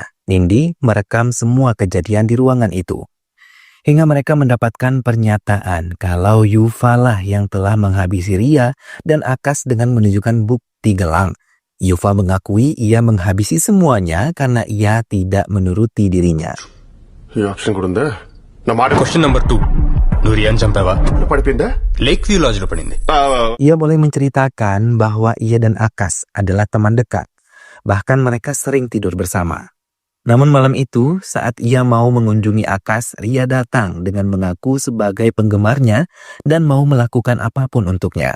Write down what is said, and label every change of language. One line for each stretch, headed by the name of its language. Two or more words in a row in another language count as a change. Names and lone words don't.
Indonesian: Nindi merekam semua kejadian di ruangan itu. Hingga mereka mendapatkan pernyataan kalau Yufa lah yang telah menghabisi Ria dan Akas dengan menunjukkan bukti gelang. Yufa mengakui ia menghabisi semuanya karena ia tidak menuruti dirinya.
Telugu: ఈ ఆప్షన్ కూడా ఉందా నా మాట
English: question number
Telugu: 2 నువ్వు రియాన్ చంపావా పడిపోయిందా లేక్ వ్యూ లాడ్జ్ లో పడింది
Indonesian: Ia boleh menceritakan bahwa ia dan Akas adalah teman dekat. Bahkan mereka sering tidur bersama. Namun malam itu, saat ia mau mengunjungi Akas, Ria datang dengan mengaku sebagai penggemarnya dan mau melakukan apapun untuknya.